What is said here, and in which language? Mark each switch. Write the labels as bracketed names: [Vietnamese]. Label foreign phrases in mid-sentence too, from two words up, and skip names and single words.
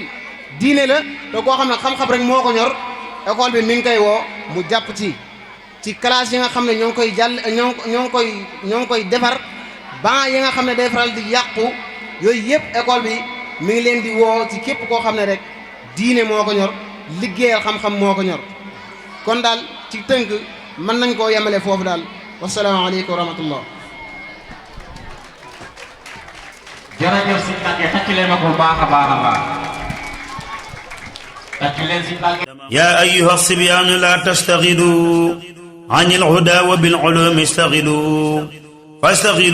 [Wolof] diine la te koo xam ne xam-xam rek moo ko ñor école bi mi ngi koy woo mu jàpp ci classe yi nga xam ne ñoo ngi koy ñoo ngi koy defar ban yi nga xam ne day faral di yàqu yooyu yëpp école bi mi ngi leen di woo ci képp koo xam ne rek diine moo ko ñor liggéeyal xam-xam moo ko ñor kon daal ci tënk mën nañ koo yemale foofu daal [Arabic] والسلام عليكم ورحمة الله. [Wolof] jërëjëf si Mbacke tàcc leen ma ko baax a baax a baax tàcc leen si Mbacke. [Arabic] يا أيها الصبيان لا تشتغلوا عن الهدى وبالعلوم اشتغلوا فاستغلوا